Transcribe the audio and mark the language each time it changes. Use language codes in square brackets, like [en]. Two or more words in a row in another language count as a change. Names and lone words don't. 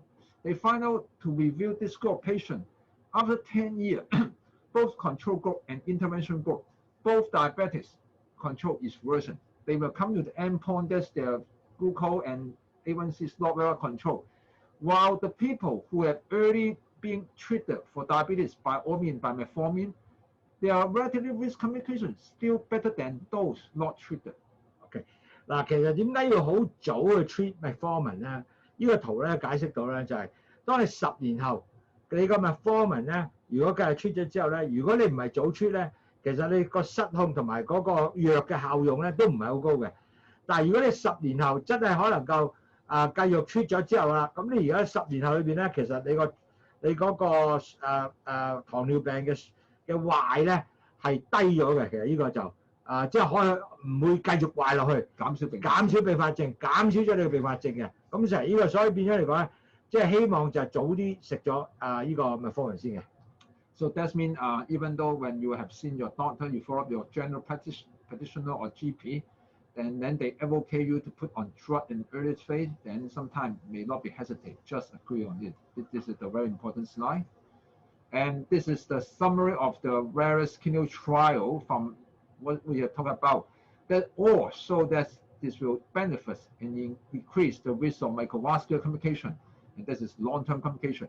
[en] They find out to review this group of patients. After 10 years, both control group and intervention group, both diabetes control is worsened. They will come to the endpoint that their glucose and A1C is not well controlled. While the people who have early been treated for diabetes by all means by metformin, their relative risk complications still better than those not treated. [yue] OK， 嗱，其實點解要好早去 [en] treat metformin [yue] 咧？呢個圖咧解釋到咧就係，當你10年後你個 metformin 咧，如果繼續 treat 咗之後咧，如果你唔係早 treat 咧，其實你個失控同埋嗰個藥嘅效用咧都唔係好高嘅。但係如果你10年後真係可能夠繼續 treat 咗之後啦，咁你而家10年後裏邊咧，其實你嗰個糖尿病嘅壞咧係低咗嘅。其實呢個就即係可以唔會繼續壞落去，減少併發症，減少咗你嘅併發症嘅。咁就係呢個，所以變咗嚟講咧，即係希望就係早啲食咗呢個metformin先嘅。 [en] So that means even though when you have seen your doctor, you follow up your general practitioner or GP, and then they advocate you to put on drug in early phase, then sometimes may not be hesitate, just agree on it. This is a very important slide. And this is the summary of the various clinical trial from what we have talked about, that all show that this will benefit and increase the risk of microvascular complication, and this is long-term complication.